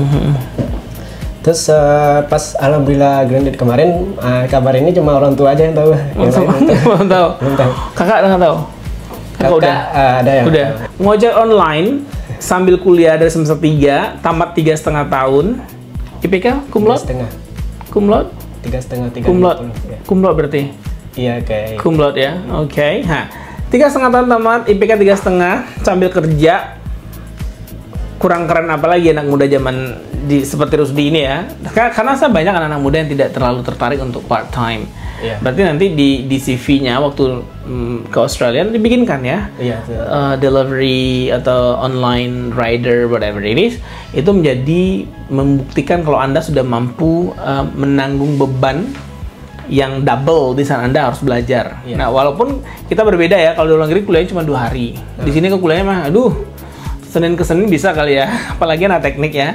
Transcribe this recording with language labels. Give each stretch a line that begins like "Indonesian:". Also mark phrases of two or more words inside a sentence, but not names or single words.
Indonesian: Terus pas alhamdulillah graduate kemarin, kabar ini cuma orang tua aja yang tahu. Belum tahu. Kakak nggak tahu. Kakak udah. Ada yang Udah. Ngojek online sambil kuliah dari semester 3, tamat 3,5 tahun.
Latin: IPK cum laude?
Indonesian: 3,5.
Latin: Cum laude?
Indonesian: 3,5.
Latin: Cum laude.
Indonesian: Ya.
Latin: Cum laude berarti.
Indonesian: Iya kayak.
Latin: Cum laude
Indonesian: ya. Oke. Nah, 3,5 tahun tamat, IPK 3,5 sambil kerja. Kurang keren apalagi anak muda zaman seperti Rusdi ini ya. Karena saya banyak anak-anak muda yang tidak terlalu tertarik untuk
English: part time.
Indonesian: Iya. Berarti nanti di CV-nya waktu ke Australia dibikinkan ya. Iya.
English: Delivery atau online rider whatever it is,
Indonesian: itu menjadi membuktikan kalau Anda sudah mampu menanggung beban yang double di sana. Anda harus belajar. Iya. Nah, walaupun kita berbeda ya, kalau di luar negeri kuliahnya cuma 2 hari. Di sini kan kuliahnya mah aduh Senin ke Senin bisa kali ya, apalagi anak teknik ya.